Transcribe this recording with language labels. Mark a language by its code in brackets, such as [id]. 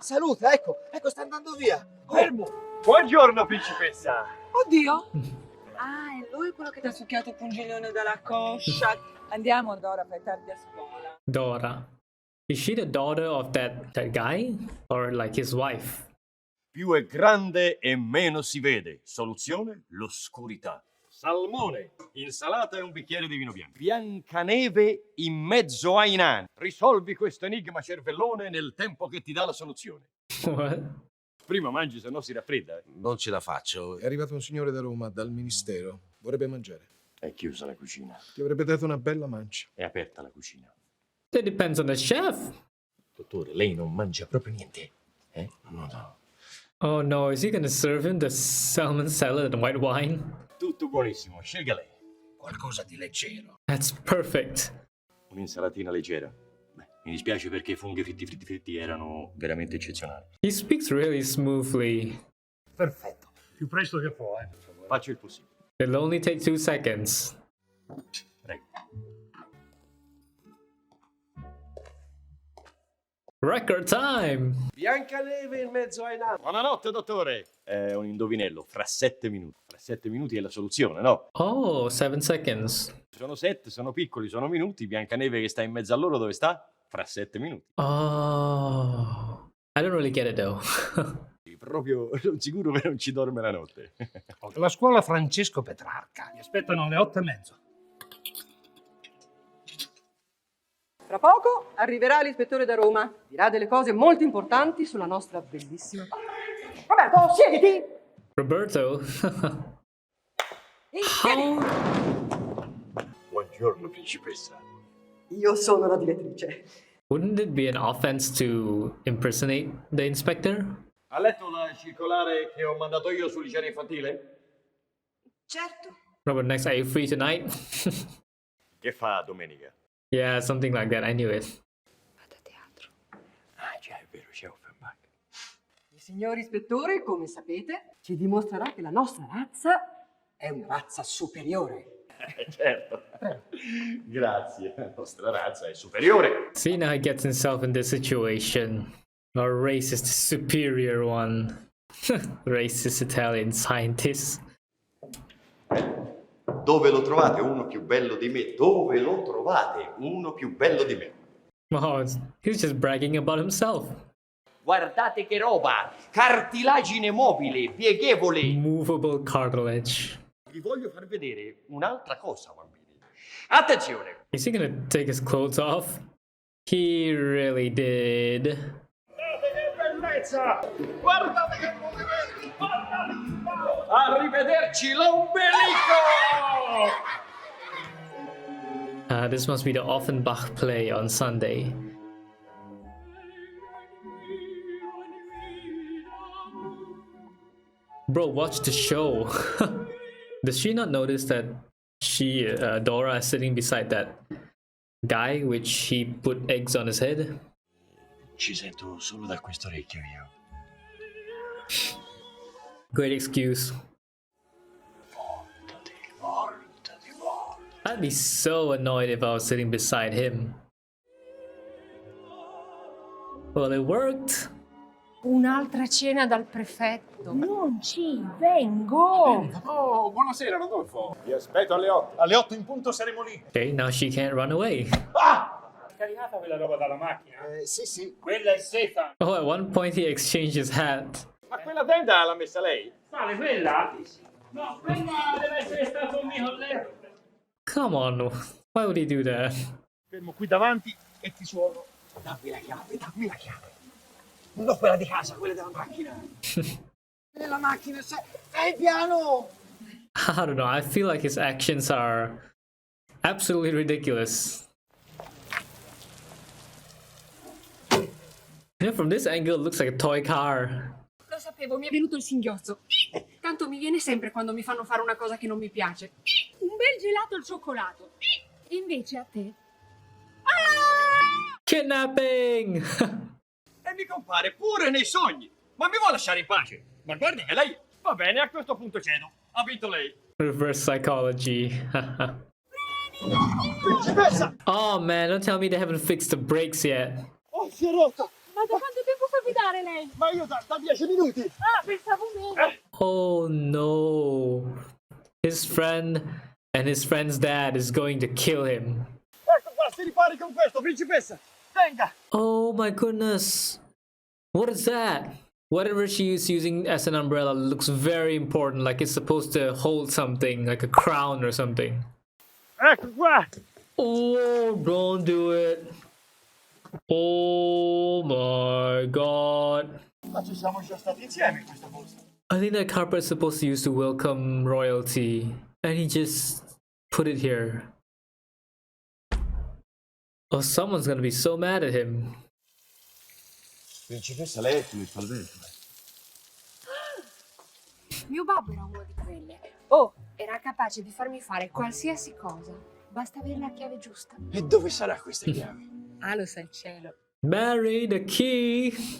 [it] Saluta, ecco, sta andando via. Fermo. Buongiorno, principessa. Oddio! Ah, è lui quello che ti ha succhiato il pungiglione dalla coscia. Andiamo, Dora, fai tardi a scuola. Dora. [en] Is she the daughter of that guy? Or like his wife? [it] Più è grande e meno si vede. Soluzione? L'oscurità. Salmone, insalata e un bicchiere di vino bianco. Biancaneve in mezzo ai nani. Risolvi questo enigma, cervellone, nel tempo che ti dà la soluzione. [en] What? [it] Prima mangi, se no si raffredda. Non ce la faccio. È arrivato un signore da Roma, dal ministero. Vorrebbe mangiare. È chiusa la cucina. Ti avrebbe dato una bella mancia. È aperta la cucina. [en] That depends on the chef. [it] Dottore, lei non mangia proprio niente. No. [en] Oh no, is he gonna serve him the salmon salad and white wine? [it] Tutto buonissimo, scelga lei. Qualcosa di leggero. [en] That's perfect. [it] Un'insalatina leggera. Beh, mi dispiace perché i funghi fritti erano veramente eccezionali. [en] He speaks really smoothly. [it] Perfetto. Più presto che può, per favore. Faccio il possibile. [en] It'll only take 2 seconds. [it] Prego. [en] Record time! [it] Biancaneve in mezzo ai nani. Buonanotte, dottore. È un indovinello, fra 7 minuti. Fra 7 minuti è la soluzione, no? [en] Oh, 7 seconds. [it] Sono 7, sono piccoli, sono minuti. Biancaneve che sta in mezzo a loro dove sta? Fra 7 minuti. [en] Oh, I don't really get it though. [it] Proprio sono sicuro che non ci dorme la notte. La scuola Francesco Petrarca. Mi aspettano alle 8:30. Tra poco arriverà l'ispettore da Roma. Dirà delle cose molto importanti sulla nostra bellissima... Roberto, siediti! Roberto? Siedi! Buongiorno, principessa. Io sono la direttrice. [en] Wouldn't it be an offense to impersonate the inspector? [it] Ha letto la circolare che ho mandato io sull'igiene infantile? Certo. [en] Robert, next, are you free tonight? [it] Che fa domenica? [en] Yeah, something like that, I knew it. [it] Vado a teatro. Ah, già, è vero, c'è Offenbach. Il signor ispettore, come sapete, ci dimostrerà che la nostra razza è una razza superiore. Certo. Grazie, la nostra razza è superiore. [en] See, now he gets himself in this situation. Our race is the superior one. Racist Italian scientist. [it] Dove lo trovate uno più bello di me? Dove lo trovate uno più bello di me? [en] Oh, he's just bragging about himself. [it] Guardate che roba! Cartilagine mobile, pieghevole. [en] Movable cartilage. [it] Vi voglio far vedere un'altra cosa, bambini. Attenzione! [en] Is he gonna take his clothes off? He really did. [it] Guardate che bellezza! Guardate che movimenti! Arrivederci l'ombelico! [en] This must be the Offenbach play on Sunday. Bro, watch the show. Does she not notice that Dora is sitting beside that guy which he put eggs on his head? [it] Ci sento solo da quest'orecchio io. [en] Great excuse. [it] Voltati. [en] I'd be so annoyed if I was sitting beside him. Well, it worked. [it] Un'altra cena dal prefetto. Non ci vengo. Oh, buonasera, Rodolfo. Vi aspetto alle 8. Alle 8 in punto saremo lì. [en] Okay, now she can't run away. [it] Caricata quella roba dalla macchina? Sì. Quella è seta. [en] Oh, at one point he exchanged his hat. [it] Ma quella tenda l'ha messa lei? Quale, quella? No, quella deve essere stato un mio collega. [en] Come on, why would he do that? [it] Fermo qui davanti e ti suono. Dammi la chiave. Non quella di casa, quella della macchina. Nella macchina, stai piano! [en] I don't know, I feel like his actions are absolutely ridiculous. Yeah, from this angle it looks like a toy car. [it] Lo sapevo, mi è venuto il singhiozzo. Tanto mi viene sempre quando mi fanno fare una cosa che non mi piace. Un bel gelato al cioccolato. Invece a te. [en] Kidnapping! [it] E mi compare pure nei sogni. Ma mi vuole lasciare in pace? Ma guardi che lei... Va bene, a questo punto cedo. Ha vinto lei. [en] Reverse psychology. [it] Principessa! [en] Oh man, don't tell me they haven't fixed the brakes yet. [it] Oh, si è rotto! Ma da quanto tempo fa guidare lei? Ma io da 10 minuti! Ah, pensavo meno. [en] Oh no. His friend and his friend's dad is going to kill him. [it] Ecco qua, si ripari con questo, principessa! Venga! [en] Oh my goodness. What is that? Whatever she is using as an umbrella looks very important, like it's supposed to hold something, like a crown or something. [it] Ecco qua! [en] Oh, don't do it. Oh my god. [it] Ma ci siamo già stati insieme in questo posto. [en] I think that carpet is supposed to use to welcome royalty, and he just put it here. Oh, someone's gonna be so mad at him. [it] Principessa, lei è come fa il vento. Mio babbo era uno di quelle. Oh, era capace di farmi fare qualsiasi cosa. Basta avere la chiave giusta. E dove sarà questa chiave? Ah, lo sa il cielo. [en] Mary, the key.